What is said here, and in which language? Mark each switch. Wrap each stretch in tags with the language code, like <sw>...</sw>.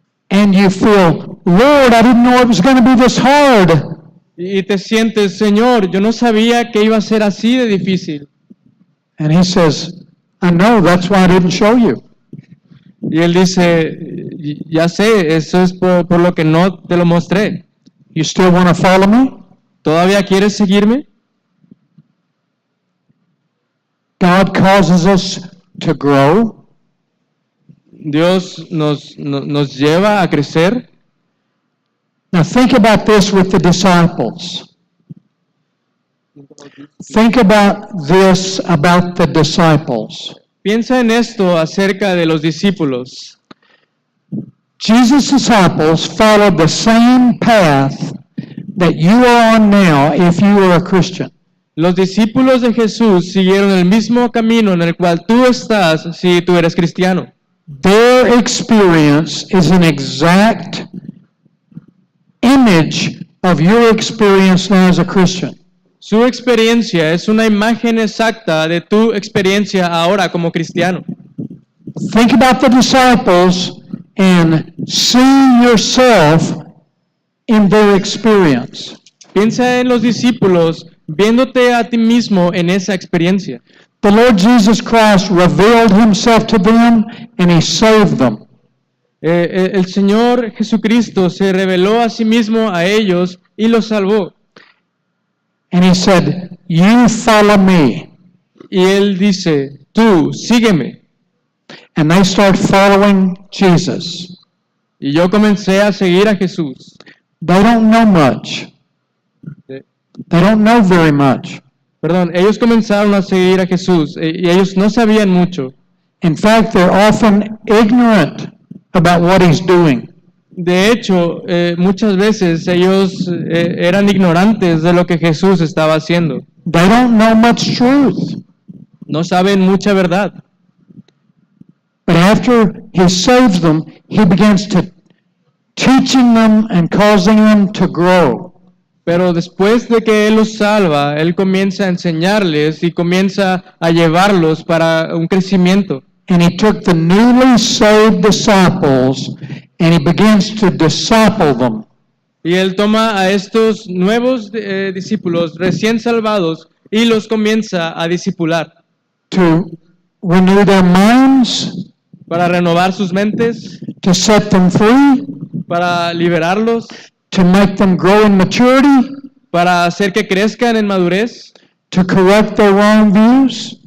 <en>And you feel, Lord, I didn't know it was going to be this hard.</en> <es>Y te sientes, Señor, yo no sabía que iba a ser así de difícil.</es> <en>And he says, I know, that's why I didn't show you.</en> <es>Y Él dice, ya sé, eso es por lo que no te lo mostré.</es> <en>You still want to follow me?</en> <es>¿Todavía quieres seguirme?</es> <en>God causes us to grow.</en> <es>Dios nos lleva a crecer.</es> <en>Now think about this with the disciples. Think about this about the disciples.</en> <es>Piensa en esto acerca de los discípulos.</es> <en>Jesus' disciples followed the same path that you are on now if you are a Christian.</en> <es>Los discípulos de Jesús siguieron el mismo camino en el cual tú estás si tú eres cristiano.</es> <en>Their experience is an exact image of your experience now as a Christian.</en> <es>Su experiencia es una imagen exacta de tu experiencia ahora como cristiano.</es> <en>Think about the disciples and see yourself in their experience.</en> <es>Piensa en los discípulos viéndote a ti mismo en esa experiencia.</es> <en>The Lord Jesus Christ revealed himself to them and he saved them.</en> <es>El Señor Jesucristo se reveló a sí mismo a ellos y los salvó.</es> <en>And he said, you follow me.</en> <es>Y Él dice, tú, sígueme.</es> <en>And they start following Jesus.</en> <es>Y yo comencé a seguir a Jesús.</es> <en>They don't know much. They don't know very much.</en> <es>Perdón, ellos comenzaron a seguir a Jesús y ellos no sabían mucho.</es> <en>In fact, they're often ignorant about what he's doing.</en> <es>De hecho, muchas veces ellos eran ignorantes de lo que Jesús estaba haciendo.</es> <en>They don't know much truth.</en> <es>No saben mucha verdad.</es> <en>But after he saves them, he begins to teaching them and causing them to grow.</en> <es>Pero después de que Él los salva, Él comienza a enseñarles y comienza a llevarlos para un crecimiento.</es> <en>And he took the newly saved disciples and he begins to disciple them.</en> <es>Y Él toma a estos nuevos discípulos recién salvados y los comienza a discipular</es> <en>To renew their minds,</en> <es>para renovar sus mentes,</es> <en>to set them free,</en> <es>para liberarlos,</es> <en>to make them grow in maturity,</en> <es>para hacer que crezcan en madurez,</es> <en>to correct their wrong views,</en>